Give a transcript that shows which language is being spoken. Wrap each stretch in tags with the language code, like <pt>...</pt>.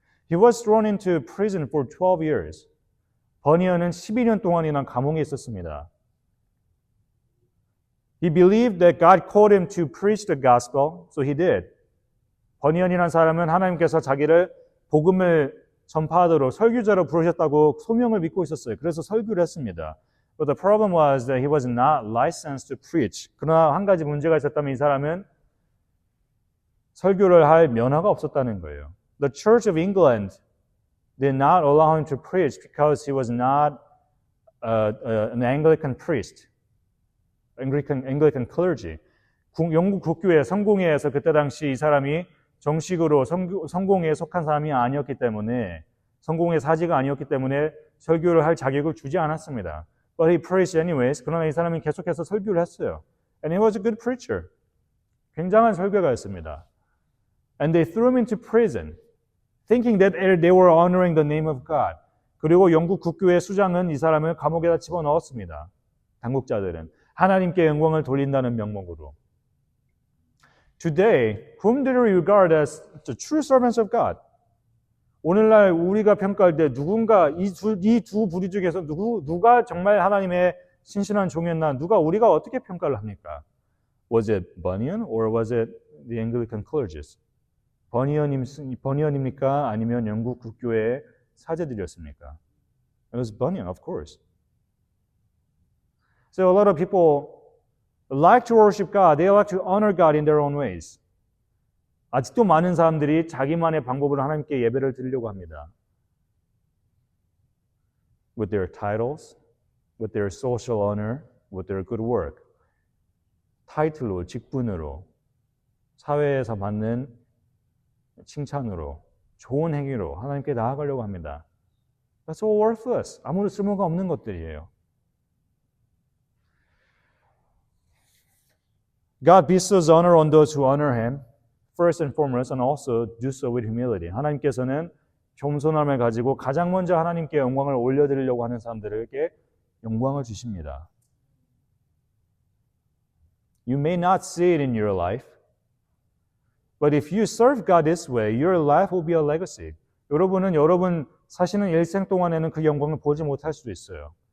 <en>He was thrown into prison for 12 years.</en> <ko>버니언은 12년 동안이나 감옥에 있었습니다.</ko> <en>He believed that God called him to preach the gospel, so he did.</en> <ko>버니언이라는 사람은 하나님께서 자기를 복음을 전파하도록 설교자로 부르셨다고 소명을 믿고 있었어요. 그래서 설교를 했습니다.</ko> <en>But the problem was that he was not licensed to preach.</en> <ko>그러나 한 가지 문제가 있었다면 이 사람은 설교를 할 면허가 없었다는 거예요.</ko> <en>The Church of England did not allow him to preach because he was not an Anglican priest, Anglican clergy.</en> <ko>영국 국교회 성공회에서 그때 당시 이 사람이 정식으로 성공회에 속한 사람이 아니었기 때문에 성공회 사지가 아니었기 때문에 설교를 할 자격을 주지 않았습니다.</ko> <en>But he preached anyways.</en> <ko>그러나 이 사람이 계속해서 설교를 했어요.</ko> <en>And he was a good preacher.</en> <ko>굉장한 설교가였습니다.</ko> <en>And they threw him into prison, thinking that they were honoring the name of God.</en> <ko>그리고 영국 국교회 수장은 이 사람을 감옥에다 집어넣었습니다. 당국자들은 하나님께 영광을 돌린다는 명목으로.</ko> <en>Today, whom do we regard as the true servants of God?</en> <ko>오늘날 우리가 평가할 때 누군가 이 두 부류 중에서 누가 정말 하나님의 신실한 종이었나? 누가 우리가 어떻게 평가를 합니까?</ko> <en>Was it Bunyan or was it the Anglican clergies?</en> <ko>버니언입니까? 아니면 영국 국교회의 사제들이었습니까?</ko> <en>It was Bunyan, of course. So a lot of people like to worship God. They like to honor God in their own ways.</en> <ko>아직도 많은 사람들이 자기만의 방법으로 하나님께 예배를 드리려고 합니다.</ko> <en>With their titles, with their social honor, with their good work.</en> <ko>타이틀로, 직분으로, 사회에서 받는 칭찬으로, 좋은 행위로 하나님께 나아가려고 합니다.</ko> <en>That's all worthless.</en> <ko>아무런 쓸모가 없는 것들이에요.</ko> <en>God bestows honor on those who honor Him, first and foremost, and also do so with humility.</en> <ko>하나님께서는 겸손함을 가지고 가장 먼저 하나님께 영광을 올려드리려고 하는 사람들에게 영광을 주십니다.</ko> <en>You may not see it in your life, but if you serve God this way, your life will be a legacy.</en> <ko>여러분 사시는 일생 동안에는 그 영광을 보지 못할 수도 있어요.</ko>